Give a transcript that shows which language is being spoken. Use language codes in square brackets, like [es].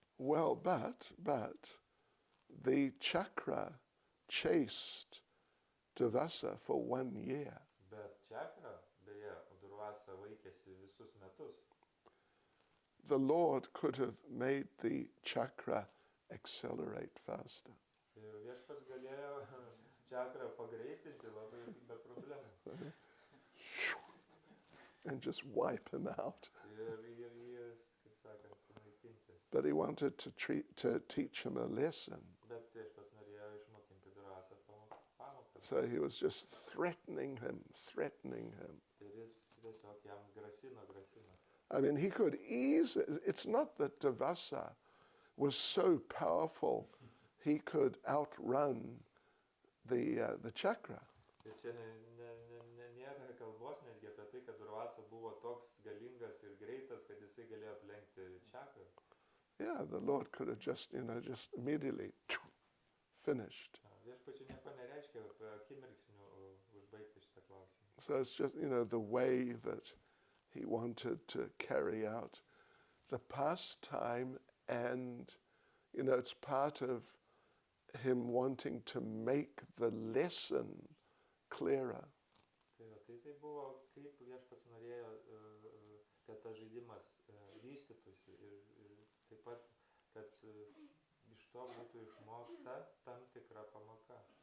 [en] Well, but the chakra chased Durvasa for 1 year. [lt] Bet čakra, beje, Durvasa vaikėsi visus metus. [en] The Lord could have made the chakra accelerate faster. [lt] Ir viešpats galėjo čakrą pagreitinti labai be problemų. [en] And just wipe him out. [lt] Ir kaip sakant, sunaikinti. [en] But he wanted to teach him a lesson. [lt] Bet viešpats norėjo išmokinti Durvasą pamoką. [en] So he was just threatening him. [lt] Ir jis tiesiog jam grasino. [en] I mean, he could easily, it's not that Durvasa was so powerful, he could outrun the chakra. [lt] Ir čia nėra kalbos netgi apie tai, kad Durvasa buvo toks galingas ir greitas, kad jisai galėjo aplenkti čakrą. [en] Yeah, the Lord could have just immediately finished. [lt] Viešpačiui nieko nereiškia akimirksniu užbaigti šitą klausimą. [en] So it's just, the way that he wanted to carry out the pastime, and, it's part of him wanting to make the lesson clearer. [lt] Tai buvo, kaip viešpats norėjo, kad tas žaidimas vystytųsi ir taip pat, kad iš to būtų išmokta tam tikra pamoka.